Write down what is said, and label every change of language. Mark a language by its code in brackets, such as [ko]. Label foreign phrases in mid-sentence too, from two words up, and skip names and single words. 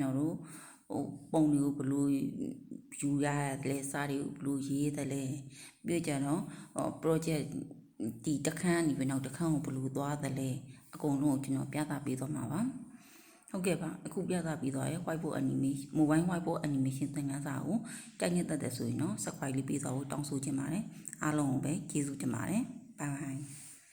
[my] တော်တို့ပုံတွေကိုဘယ်လိုယူရလဲစာတွေကိုဘယ်လိုရေးတယ်လဲပြီးကြတော့ project ဒီတစ်ခန်းကနေပြီးနောက်တစ်ခန်းကိုဘယ်လိုသွားတယ်လဲအကုန်လုံးကိုကျွန်တော်ပြသပေးသွားမှာပါဟုတ်ကဲ့ပါအခုပြသပြီးသွားရဲ့ [en] whiteboard animation mobile whiteboard animation [my] သင်ခန်းစာကိုတိုက်နေတတ်တယ်ဆိုရင်တော့ subscribe လေးပေးသွားဖို့တောင်းဆိုချင်ပါတယ်အားလုံးကိုပဲကျေးဇူးတင်ပါတယ် [en] bye bye